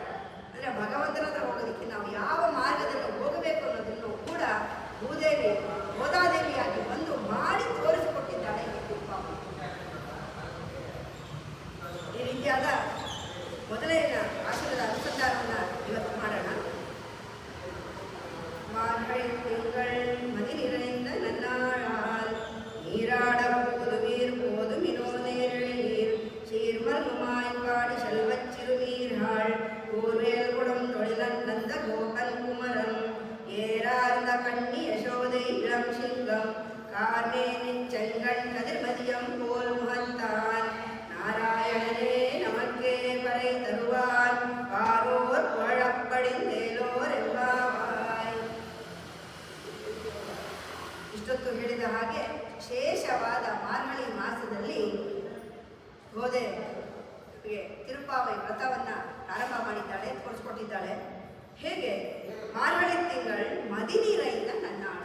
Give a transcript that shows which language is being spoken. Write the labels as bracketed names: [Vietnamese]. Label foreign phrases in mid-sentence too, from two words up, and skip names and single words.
[Kannada] ಅಂದರೆ ಭಗವಂತನ ಹತ್ರ ಹೋಗೋದಕ್ಕೆ ನಾವು ಯಾವ ಮಾರ್ಗದಲ್ಲಿ ಹೋಗಬೇಕು ಅನ್ನೋದನ್ನು ಕೂಡ ಭೂದೇವಿ ಗೋದಾದೇವಿಯಾಗಿ ಬಂದು ಮಾಡಿ ತೋರಿಸಿಕೊಟ್ಟಿದ್ದಾಳೆ ಈ ತಿರುಪಾವ. ಈ ರೀತಿಯಾದ ಮೊದಲನೆಯ ಆಶ್ರಮದ ಅನುಸಂಧಾನವನ್ನು ಇವತ್ತು ಮಾಡೋಣ. [Tamil] மார்கழி திங்கள் மதி நிறைந்த நன்னாளால் நீராட போதுவீர் போதுமினோ நேரிழீர் சீர்மல்குமாய் பாடி செல்வச் சிறுமீர்கள் கூர்வேல் குடம் தொழிலன் நந்த கோபன் குமரன் ஏறார்ந்த கண்ணி யசோதை இளம் சிங்கம் கார்மேனின் செங்கண் கதிர்மதியம் போல் முகத்தான் நாராயணனே நமக்கே பறை தருவான் பாரோர் புகழப்படிந்தேலோர் ಎಂಬಾವಾಯ್. [Kannada] ಇಷ್ಟೊತ್ತು ಹೇಳಿದ ಹಾಗೆ ಶೇಷವಾದ ಮಾರ್ಗಳಿ ಮಾಸದಲ್ಲಿ ಗೋದೆಗೆ ತಿರುಪಾವೈ ವ್ರತವನ್ನು ಪ್ರಾರಂಭ ಮಾಡಿದ್ದಾಳೆ, ತೋರಿಸ್ಕೊಟ್ಟಿದ್ದಾಳೆ. [Tamil] ಹೇಗೆ மார்கழி திங்கள் மதி நிறைந்த நன்னாள்.